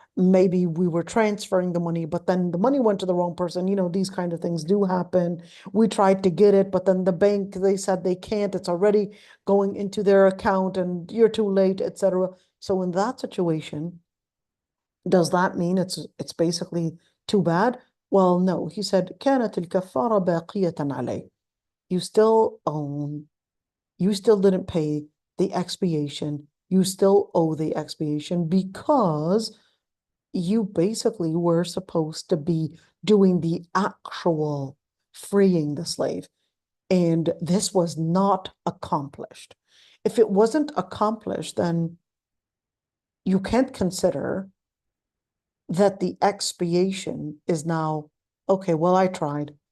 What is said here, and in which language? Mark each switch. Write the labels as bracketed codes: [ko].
[en] Maybe we were transferring the money, but then the money went to the wrong person. You know, these kind of things do happen. We tried to get it, but then the bank, they said they can't. It's already going into their account and you're too late, etc. So in that situation, does that mean it's basically too bad? Well, no. He said, [ar] كانت الكفارة باقية عليه. [en] You still own, you still didn't pay the expiation. You still owe the expiation, because you basically were supposed to be doing the actual freeing the slave. And this was not accomplished. If it wasn't accomplished, then you can't consider that the expiation is now, okay, well, I tried.